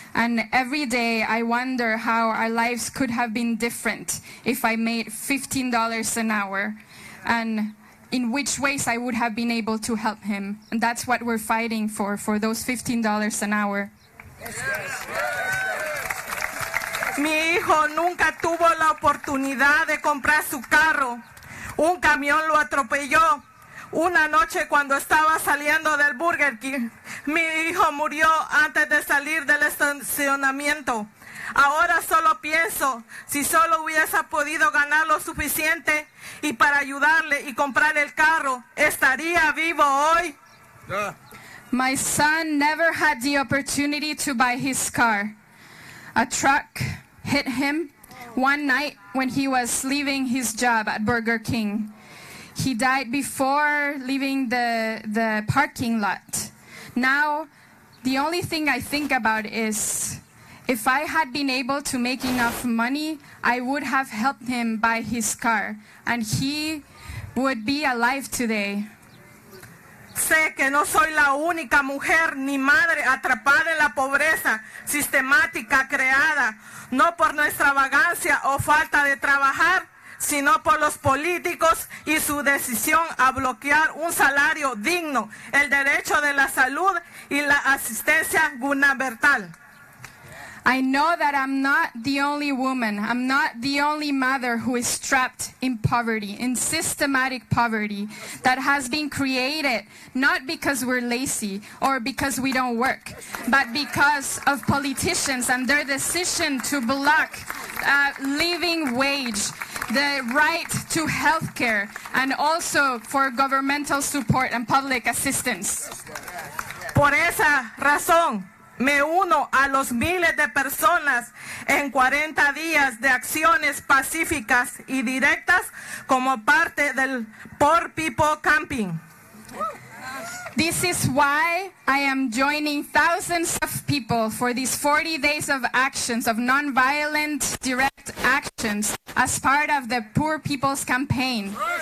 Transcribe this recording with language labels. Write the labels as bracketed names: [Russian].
[English] And every day I wonder how our lives could have been different if I made $15 an hour, and in which ways I would have been able to help him. And that's what we're fighting for those $15 an hour. [Spanish] Mi hijo nunca tuvo la oportunidad de comprar su carro. Un camión lo atropelló. Una noche cuando estaba saliendo del Burger King, mi hijo murió antes de salir del estacionamiento. Ahora solo pienso, si solo hubiese podido ganar lo suficiente y para ayudarle y comprar el carro, ¿estaría vivo hoy? [English] My son never had the opportunity to buy his car. A truck hit him one night when he was leaving his job at Burger King. He died before leaving the parking lot. Now, the only thing I think about is, if I had been able to make enough money, I would have helped him buy his car, and he would be alive today. [Spanish] Sé que no soy la única mujer ni madre atrapada en la pobreza sistemática creada, no por nuestra vagancia o falta de trabajar, sino por los políticos y su decisión a bloquear un salario digno, el derecho de la salud y la asistencia gubernamental. [English] I know that I'm not the only woman, I'm not the only mother who is trapped in poverty, in systematic poverty that has been created not because we're lazy or because we don't work, but because of politicians and their decision to block living wage, the right to health care, and also for governmental support and public assistance. [Spanish] Por esa razón, me uno a los miles de personas en 40 días de acciones pacíficas y directas como parte del Poor People Camping. [English] This is why I am joining thousands of people for these 40 days of actions, of nonviolent direct actions, as part of the Poor People's Campaign.